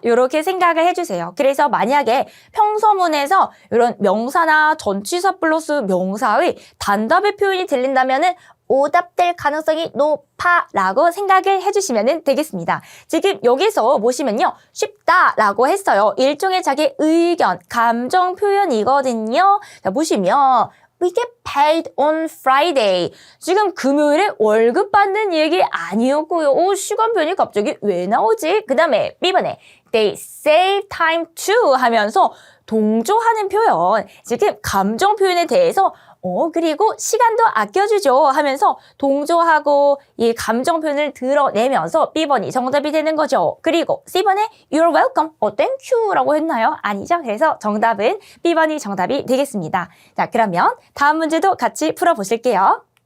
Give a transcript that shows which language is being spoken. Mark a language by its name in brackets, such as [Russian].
[Korean] 이렇게 생각을 해주세요. 그래서 만약에 평서문에서 이런 명사나 전치사 플러스 명사의 단답의 표현이 들린다면은 오답될 가능성이 높아라고 생각을 해주시면 되겠습니다. 지금 여기서 보시면요. 쉽다라고 했어요. 일종의 자기 의견, 감정 표현이거든요. 자, 보시면 [English] We get paid on Friday. [Korean] 지금 금요일에 월급 받는 얘기 아니었고요. 시간표현이 갑자기 왜 나오지? 그 다음에 B번에 [English] They save time too [Korean] 하면서 동조하는 표현. 지금 감정 표현에 대해서 그리고 시간도 아껴주죠 하면서 동조하고 이 감정 표현을 드러내면서 B번이 정답이 되는 거죠. 그리고 C번에 [English] You're welcome, thank you [Korean] 라고 했나요? 아니죠. 그래서 정답은 B번이 정답이 되겠습니다. 자, 그러면 다음 문제도 같이 풀어보실게요.